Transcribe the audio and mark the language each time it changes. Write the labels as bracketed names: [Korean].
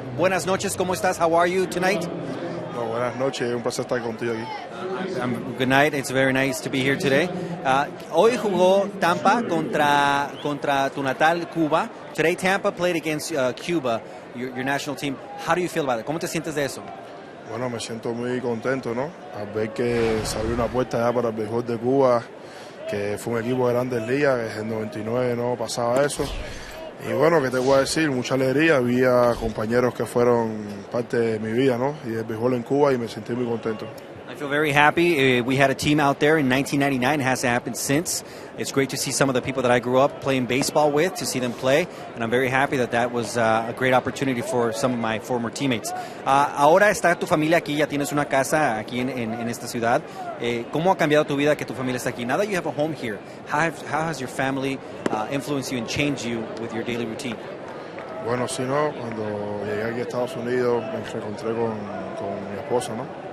[Spanish] Buenas noches, ¿cómo estás? [English] How are you tonight? [Spanish] No, buenas noches, un placer estar contigo aquí. [English] Good night, it's very nice to be here today. [Spanish] Hoy jugó Tampa contra tu natal Cuba. [English] Today Tampa played against Cuba, your national team. How do you feel about it? [Spanish] ¿Cómo te sientes de eso? Bueno, me siento muy contento, ¿no? Al ver que se abrió una puerta ya para el béisbol de Cuba, que fue un equipo de grandes ligas, que desde el 99 no pasaba eso. Y bueno, ¿qué te voy a decir? Mucha alegría, había compañeros que fueron parte de mi vida, ¿no? Y del béisbol en Cuba y me sentí muy contento. [English] I feel very happy. We had a team out there in 1999. It hasn't happened since. It's great to see some of the people that I grew up playing baseball with, to see them play. And I'm very happy that was a great opportunity for some of my former teammates. [Spanish] Ahora está tu familia aquí, ya tienes una casa aquí en esta ciudad. ¿Cómo ha cambiado tu vida que tu familia está aquí? [English] Now that you have a home here, how has your family influenced you and changed you with your daily routine? [Spanish] Bueno, sí, ¿no? Cuando llegué aquí a Estados Unidos me reencontré con mi esposa, ¿no?